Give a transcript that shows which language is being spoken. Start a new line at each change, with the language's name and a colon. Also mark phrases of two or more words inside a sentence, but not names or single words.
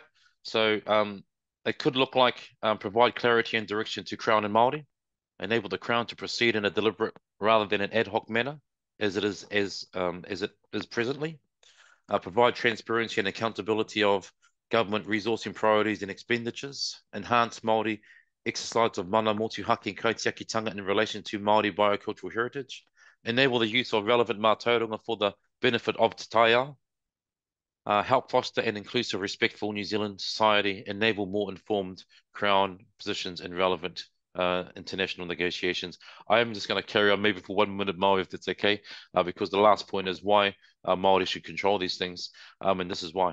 English: So it could look like provide clarity and direction to Crown and Māori, enable the Crown to proceed in a deliberate rather than an ad hoc manner, as it is presently. Provide transparency and accountability of government resourcing priorities and expenditures. Enhance Māori exercise of
Māori: mana motuhake
English: and kaitiakitanga in relation to Māori biocultural heritage. Enable the use of relevant mātauranga for the benefit of
Māori: te taiao.
English: Help foster an inclusive, respectful New Zealand society. Enable more informed Crown positions in relevant international negotiations. I am just going to carry on maybe for 1 minute, Maui, if that's okay, because the last point is why Māori should control these things, and this is why.